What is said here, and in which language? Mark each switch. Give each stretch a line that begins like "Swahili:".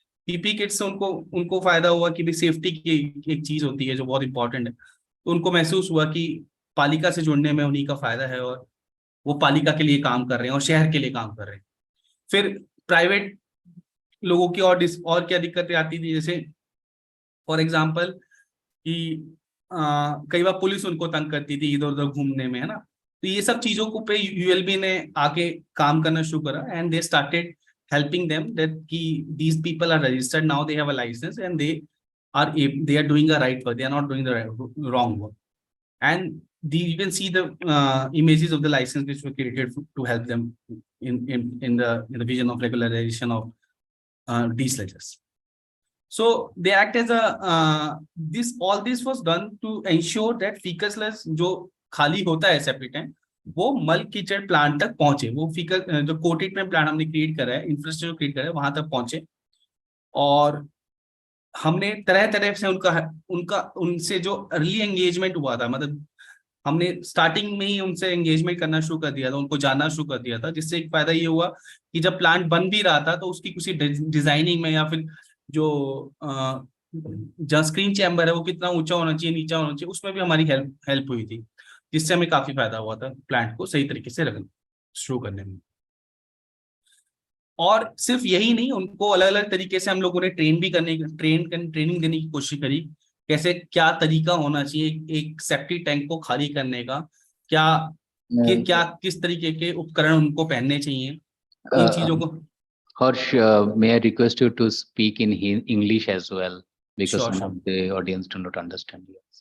Hindi: PP kits से उनको फायदा हुआ कि भाई सेफ्टी की एक चीज होती है जो बहुत इंपॉर्टेंट है, तो उनको महसूस हुआ कि पालिका से जुड़ने में उन्हीं का फायदा है और वो पालिका के लिए काम कर रहे हैं और शहर के लिए काम कर रहे हैं। फिर प्राइवेट लोगों की और क्या दिक्कतें आती थी, जैसे फॉर एग्जाम्पल कि कई बार पुलिस उनको तंग करती थी इधर उधर घूमने में, है ना। तो ये सब चीजों को पे यूएलबी ने आके काम करना शुरू करा
English: And they started helping them that these people are registered now, they have a license and they are doing the right work, they are not doing the wrong work. And you can see the images of the license which were created to help them in the vision of regularization of these sledges. So they act as a all this was done to ensure that fecal sludge
Hindi: जो खाली होता है septic tank वो मल कीचड़ plant तक पहुंचे, वो फीकल जो कोटेड में प्लांट हमने क्रिएट करा है, इंफ्रास्ट्रक्चर क्रिएट करा है, वहां तक पहुंचे। और हमने तरह तरह से उनका उनका उनसे जो अर्ली एंगेजमेंट हुआ था, मतलब हमने स्टार्टिंग में ही उनसे एंगेजमेंट करना शुरू कर दिया था, उनको जानना शुरू कर दिया था, जिससे एक फायदा ये हुआ कि जब प्लांट बन भी रहा था तो उसकी किसी डिजाइनिंग में, या फिर जो जहाँ स्क्रीन चैम्बर है वो कितना ऊंचा होना चाहिए, नीचा होना चाहिए, उसमें भी हमारी हेल्प हेल्प हुई थी, जिससे हमें काफी फायदा हुआ था प्लांट को सही तरीके से रखना शुरू करने में। और सिर्फ यही नहीं, उनको अलग अलग तरीके से हम लोगों ने ट्रेनिंग देने की कोशिश करी, कैसे क्या तरीका होना चाहिए एक सेप्टिक टैंक को खाली करने का, क्या किस तरीके के उपकरण उनको पहनने चाहिए, इन चीजों को।
English: Harsh, may I request you to speak in English as well, because Sure, some sure. of the audience do not understand you.